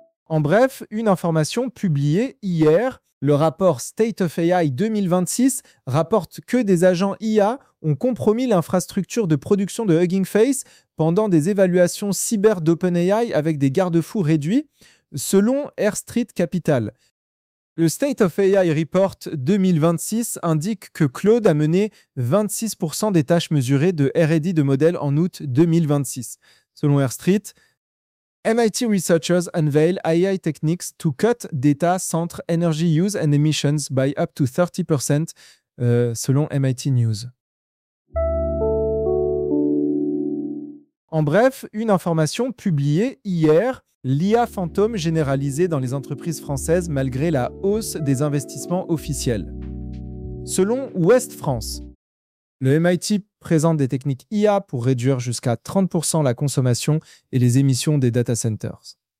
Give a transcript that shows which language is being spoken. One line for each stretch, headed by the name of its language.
French: En bref, une information publiée hier, le rapport State of AI 2026 rapporte que des agents IA ont compromis l'infrastructure de production de Hugging Face pendant des évaluations cyber d'OpenAI avec des garde-fous réduits, selon Air Street Capital. Le State of AI Report 2026 indique que Claude a mené 26% des tâches mesurées de R&D de modèles en août 2026. Selon Air Street,
English: MIT researchers unveil AI techniques to cut data center energy use and emissions by up to 30%
French: selon MIT News. En bref, une information publiée hier, l'IA fantôme généralisée dans les entreprises françaises malgré la hausse des investissements officiels. Selon Ouest France, le MIT présente des techniques IA pour réduire jusqu'à 30% la consommation et les émissions des data centers.